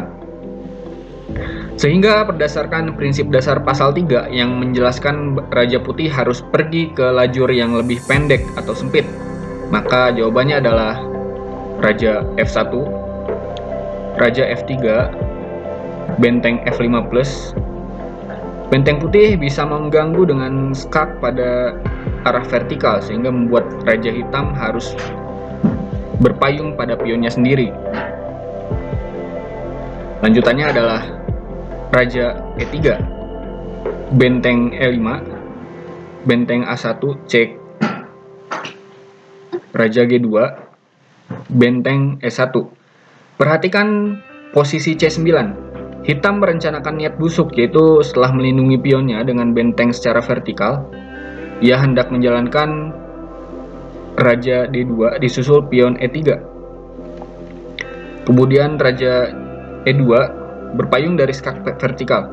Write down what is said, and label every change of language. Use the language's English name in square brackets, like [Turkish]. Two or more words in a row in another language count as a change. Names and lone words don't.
[Indonesian] Sehingga berdasarkan prinsip dasar pasal 3 yang menjelaskan Raja Putih harus pergi ke lajur yang lebih pendek atau sempit, maka jawabannya adalah Raja F1, Raja F3, benteng F5+. Benteng putih bisa mengganggu dengan skak pada arah vertikal sehingga membuat Raja Hitam harus berpayung pada pionnya sendiri. Lanjutannya adalah Raja E3, benteng E5, benteng A1 cek Raja G2, benteng E1. Perhatikan posisi C9. Hitam merencanakan niat busuk, yaitu setelah melindungi pionnya dengan benteng secara vertikal, ia hendak menjalankan Raja D2 disusul pion E3. Kemudian Raja E2 berpayung dari skak vertikal.